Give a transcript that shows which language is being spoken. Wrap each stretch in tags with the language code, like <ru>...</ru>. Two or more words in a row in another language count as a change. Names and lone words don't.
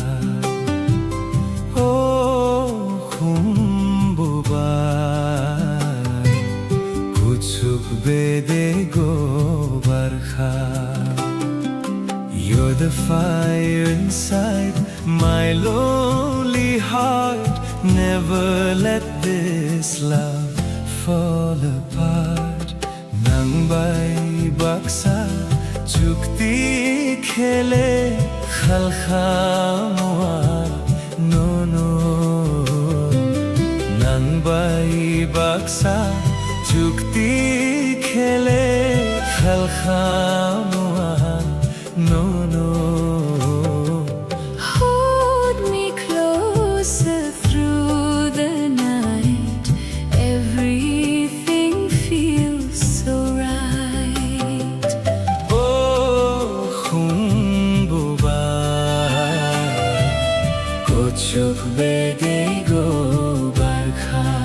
<trk>Oh khumbubar kuchuk bede go barkha.</trk> <en>You're the fire inside my lonely heart. Never let this love fall apart.</en> <trk>Nang bai baksa chukti khele khalkhamwar no no. Nang bai baksa chukti khele khal khamuan no no.</trk> <en>Hold me closer through the night. Everything feels so right.</en> <trk>Oh khumbuba kochok bede go barkha.</trk>